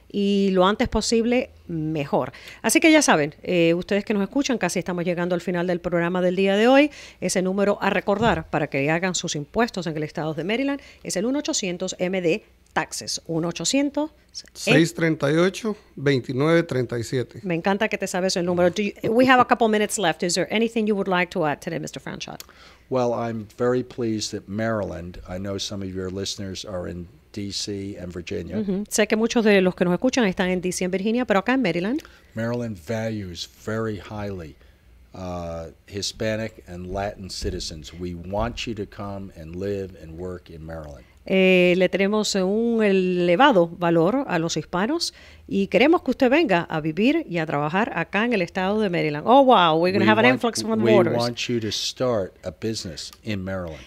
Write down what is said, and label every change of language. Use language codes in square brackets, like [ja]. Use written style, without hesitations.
[es] Y lo antes posible, mejor. Así que ya saben, ustedes que nos escuchan, casi estamos llegando al final del programa del día de hoy. Ese número a recordar para que hagan sus impuestos en el estado de Maryland es el 1-800-MD-TAXES. 1-800-638-2937. Me encanta que te sabes el número. [en] We have a couple minutes left. Is there anything you would like to add today, Mr. Franchot? Well, I'm very pleased that Maryland, I know some of your listeners are in D.C. and Virginia. [es] Sé que muchos de los que nos escuchan están en D.C. en Virginia, pero acá en Maryland. [en] Maryland values very highly Hispanic and Latin citizens. We want you to come and live and work in Maryland. [es] Le tenemos un elevado valor a los hispanos y queremos que usted venga a vivir y a trabajar acá en el estado de Maryland. [en] Oh, wow, we're going to have an influx from the borders. We want you to start a business in Maryland.